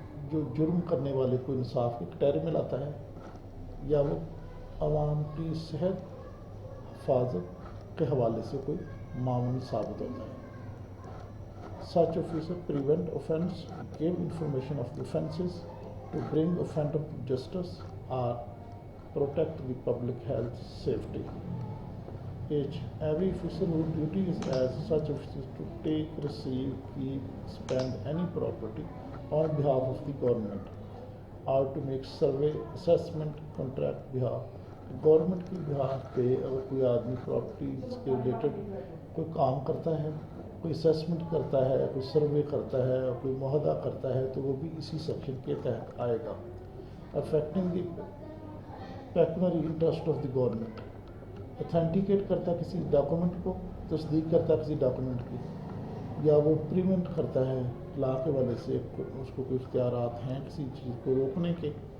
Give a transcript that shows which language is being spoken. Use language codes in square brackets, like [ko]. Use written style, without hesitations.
[ur] جو جرم کرنے والے کو انصاف کے کٹہرے میں لاتا ہے یا وہ عوام کی صحت حفاظت کے حوالے سے کوئی معاون ثابت ہوتا ہے۔ [en] Such officer prevent offence, give information of the offences, to bring offender to justice or protect the public health safety. H. Every officer whose duty is as such officer to take, receive, keep, spend any property on behalf of the government or to make survey, assessment, contract behalf. [ur] Government کی behalf پہ اگر کوئی آدمی properties کے related کوئی کام کرتا ہے، کوئی اسیسمنٹ کرتا ہے، کوئی سروے کرتا ہے، کوئی معاہدہ کرتا ہے تو وہ بھی اسی سیکشن کے تحت آئے گا۔ [en] affecting the pecuniary interest of the government, [ur] authenticate کرتا ہے کسی ڈاکومنٹ کو، تصدیق کرتا ہے کسی ڈاکومنٹ کی، یا وہ پریونٹ کرتا ہے لا کے والے سے اس کو کوئی اختیارات ہیں کسی چیز کو روکنے کے